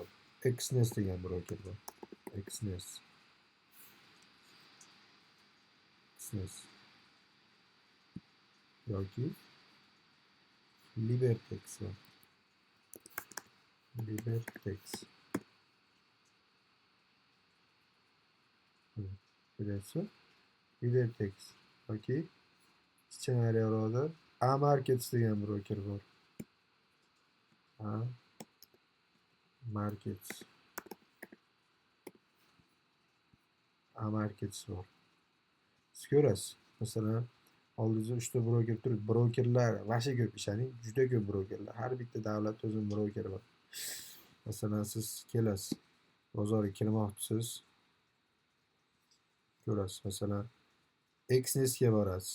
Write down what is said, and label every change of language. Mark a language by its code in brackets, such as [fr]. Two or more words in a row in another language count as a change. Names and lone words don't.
[uz] Xnest degan broker bor. Xnest. yoki Libertex bor. Libertex. Bilasizmi? Libertex yoki ssenariylarda A-Markets degan broker bor. A-Markets. A-Markets bor. Siz ko'rasiz. Masalan, oldingizda 3 ta broker turibdi. Brokerlar vasha ko'p ishoning, juda ko'p brokerlar. Har bitta davlat o'zining brokeri bor. Masalan, siz kelasiz, bozorga kirmoqchisiz. Ko'rasiz, masalan, Xnestga borasiz.